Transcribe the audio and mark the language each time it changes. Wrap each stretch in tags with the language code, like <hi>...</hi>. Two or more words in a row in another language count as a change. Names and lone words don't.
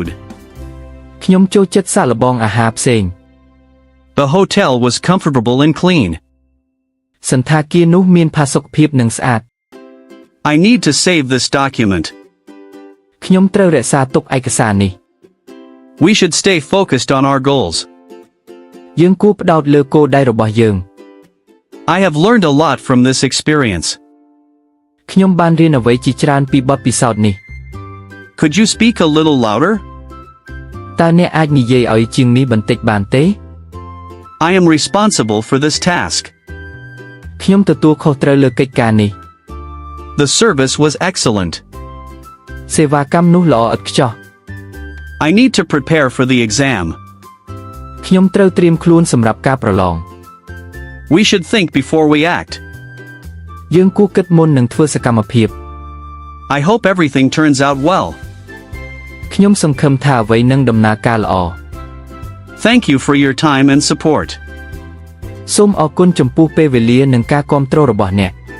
<km>ខ្ញុំចូលចិត្តសាកល្បងអាហារផ្សេង</km> <en>The hotel was comfortable and clean.</en> <km>សណ្ឋាគារនោះមានផាសុកភាពនិងស្អាត</km> <en>I need to save this document.</en> <km>ខ្ញុំត្រូវរក្សាទុកឯកសារនេះ</km> <en>We should stay focused on our goals.</en> <km>យើងគួរផ្ដោតលើគោលដៅរបស់យើង</km> <en>I have learned a lot from this experience.</en> <km>ខ្ញុំបានរៀនអ្វីជាច្រើនពីបទពិសោធន៍នេះ</km> <en>Could you speak a little louder?</en> <km>តើអ្នកអាចនិយាយឲ្យជាងនេះបន្តិចបានទេ</km> <en>I am responsible for this task.</en> <km>ខ្ញុំទទួលខុសត្រូវលើកិច្ចការនេះ</km> <en>The service was excellent.</en> <km>សេវាកម្មនោះល្អឥតខ្ចោះ</km> <en>I need to prepare for the exam.</en> <km>ខ្ញុំត្រូវត្រៀមខ្លួនសម្រាប់ការប្រឡង</km> <en>We should think before we act.</en> <km>យើងគួរគិតមុននឹងធ្វើសកម្មភាព</km> <en>I hope everything turns out well.</en> <km>ខ្ញុំសង្ឃឹមថាអ្វីនឹងដំណើរការល្អ</km> <en>Thank you for your time and support.</en> <km>សូមអរគុណចំពោះពេលវេលានិងការគាំទ្ររបស់អ្នក</km>